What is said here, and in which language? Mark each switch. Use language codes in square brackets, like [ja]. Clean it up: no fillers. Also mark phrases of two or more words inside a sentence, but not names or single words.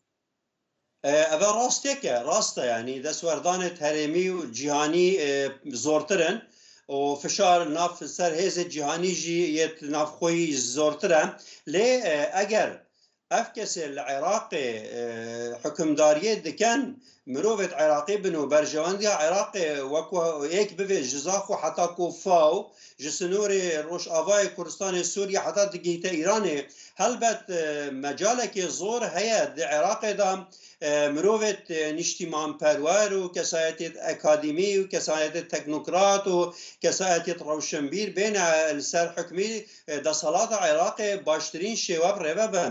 [ku] ئەvە ڕاستێکە ڕاستە ینی دەسوەردانێت هەرێمی و جیهانی زۆرترن و فشار ناف سەر هێزە جیهانیژی یەت نافخۆی زۆرترە لێ ئەگەر ئەف کەسێ لە عێراقێ حکمداریە دکەن مرۆڤێت عێراقی بن و بەرژەوەندی عێراقێ وەکو یەک ببێ ji zax û heta ku faw ji sînorê Rojavayê Kurdistanê Sûriye heta digihîte Îranê helbet mecalekê zor heye di Iraqê de mirovêt niştîmanperwer û kesayetê akademî û kesayetê teknokrat û kesayetê rewşenbîr bêne li ser hikmî desalata Iraqê baştirîn şêweb rêve bin.